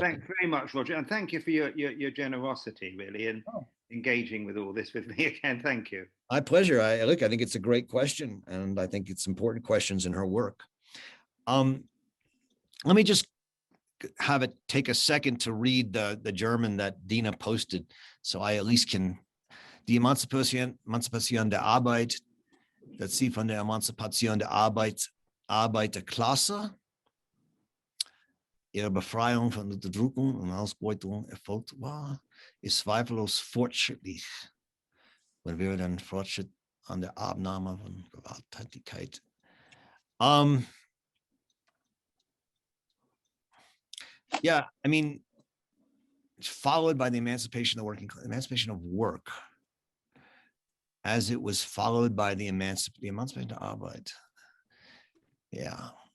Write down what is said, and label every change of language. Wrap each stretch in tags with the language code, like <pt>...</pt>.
<en>Thanks very much, Roger, and thank you for your generosity, really, in engaging with all this with me again. Thank you. My pleasure. I think it's a great question, and I think it's important questions in her work. Let me just have it take a second to read the German that Dina posted, so I at least can.</en> <de>Die Emanzipation der Arbeit, das sie von der Emanzipation der Arbeiterklasse, ihre Befreiung von Unterdrückung und Ausbeutung erfolgt war, ist zweifellos fortschrittlich. Wenn wir dann Fortschritt an der Abnahme von Gewalttätigkeit.</de> <en>Yeah, I mean, it's followed by the emancipation of the working class, emancipation of work, as it was followed by the emancipation of Arbeit. Yeah.</en>